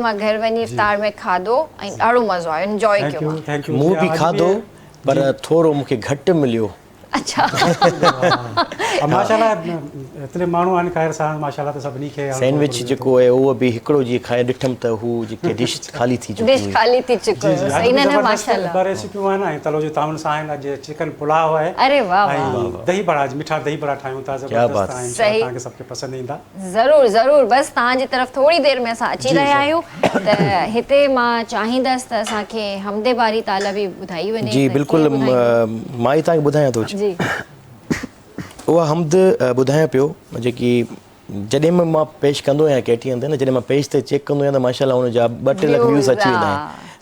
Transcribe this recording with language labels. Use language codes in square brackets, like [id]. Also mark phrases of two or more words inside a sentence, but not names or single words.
[sd] मां घर वञी इफ्तार में खाधो ऐं ॾाढो मज़ो आयो, एंजॉय कयो। मूं बि खाधो पर थोरो मूंखे घटि मिलियो। अच्छा माशाल्लाह एतिरे माण्हू आहिनि ख़ैर सां माशाल्लाह त सभिनी खे सैंडविच जेको आहे उहो बि हिकिड़ो जीअं खाए ॾिठमि त हू जेके डिश खाली थी चुकी डिश खाली थी चुकी सही न माशाल्लाह। ॿ रेसिपियूं आहिनि ऐं तलो जो ताउन सां आहिनि। अॼु चिकन पुलाव आहे। अरे वाह ऐं दही बड़ा, मिठा दही बड़ा ठाहियूं था, ज़बरदस्त आहिनि, तव्हांखे सभखे पसंदि ईंदा। ज़रूरु ज़रूरु। बसि तव्हांजी तरफ़ थोरी देरि में असां अची रहिया आहियूं त हिते मां चाहींदसि त असांखे हमदे बारी ताला बि ॿुधाई वञे। जी बिल्कुलु, मां ई तव्हांखे ॿुधायां थो। जी उहा हमद ॿुधायां पियो जेकी जॾहिं बि मां पेश कंदो आहियां कैटी हंधि न, जॾहिं मां पेज ते चेक कंदो आहियां त माशाल्लाह हुनजा 2-3 लख व्यूज़ अची वेंदा आहिनि।